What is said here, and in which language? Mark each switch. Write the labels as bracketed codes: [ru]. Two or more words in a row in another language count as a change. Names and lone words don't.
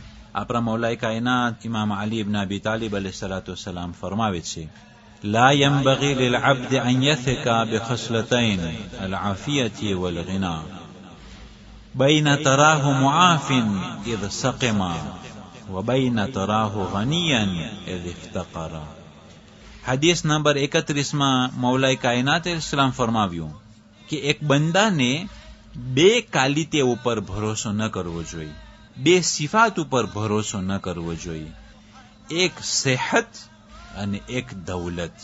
[gu] આપણા મૌલાએ કાયનાત ઇમામ અલી ઇબ્ન અબી તાલિબ અલૈહિસ્સલાતુ વસ્સલામ ફરમાવે છે, [ar] لا ينبغي للعبد أن يثق بخصلتين العافية والغنى بين تراه معاف إذ سقم وبين تراه غنيا إذ افتقر. [gu] હદીસ નંબર 31 માં મૌલાએ કાયનાત ઇસ્લામ ફરમાવ્યું કે એક બંદાને બે કાલિતે ઉપર ભરોસો ન કરવો જોઈએ, બે સિફાત ઉપર ભરોસો ન કરવો જોઈએ, એક સેહત અને એક દૌલત.